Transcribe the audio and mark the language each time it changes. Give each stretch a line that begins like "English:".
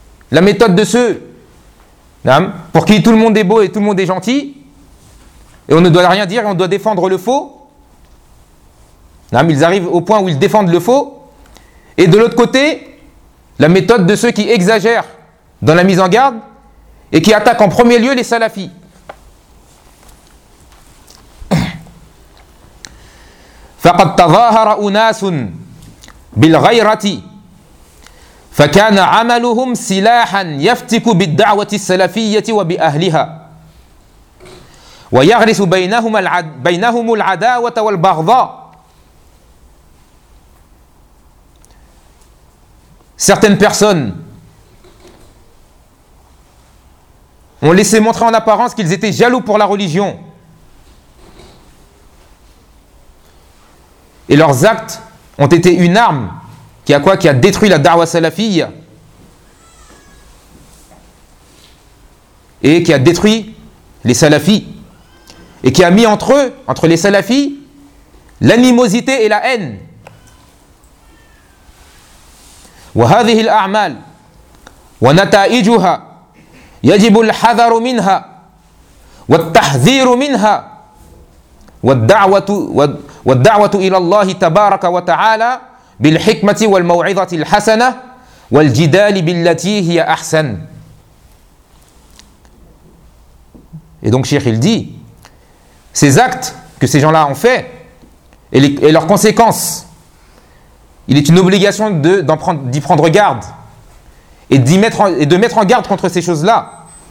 French: La méthode de ceux pour qui tout le monde est beau et tout le monde est gentil, et on ne doit rien dire et on doit défendre le faux. Ils arrivent au point où ils défendent le faux. Et de l'autre côté, la méthode de ceux qui exagèrent dans la mise en garde et qui attaquent en premier lieu les salafis.
Arabic: فقد تظاهر أناس بالغيرة فكان عملهم سلاحا يفتك بالدعوة السلفية وبأهلها ويغرس بينهم العداوة والبغضاء.
French: Certaines personnes ont laissé montrer en apparence qu'ils étaient jaloux pour la religion. Et leurs actes ont été une arme qui a quoi ? Qui a détruit la da'wa salafiyya. Et qui a détruit les salafis. Et qui a mis entre eux, entre les salafis, l'animosité et la haine.
Arabic: وهذه الأعمال ونتائجها يجب الحذر منها والتحذير منها والدعوة إلى الله تبارك وتعالى بالحكمة والموعظة الحسنة والجدال بالتي هي أحسن.
French: Et donc Cheikh il dit, ces actes que ces gens-là ont fait et leurs conséquences, il est une obligation d'y prendre garde et de mettre en garde contre ces choses-là